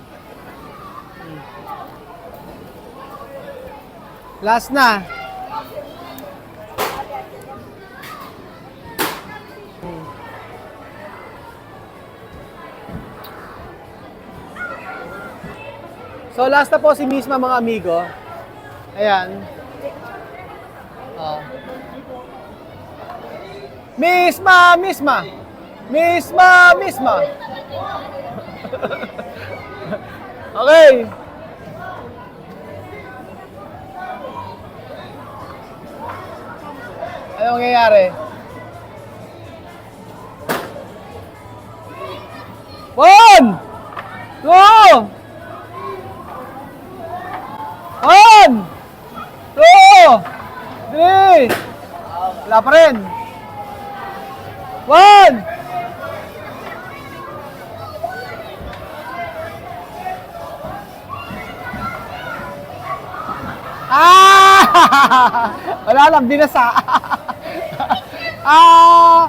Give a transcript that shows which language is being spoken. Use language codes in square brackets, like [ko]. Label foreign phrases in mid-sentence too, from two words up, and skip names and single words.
[tl] Last na. So last na po si Misma, mga amigo. Ayan. Oh. Misma, Misma. Misma, Misma. Okay. Ano mangyayari? [en] One! Two! One! Two! Three! [tl] Wala pa rin. [en] One! Ah! [tl] Wala lang, binasa. Ah!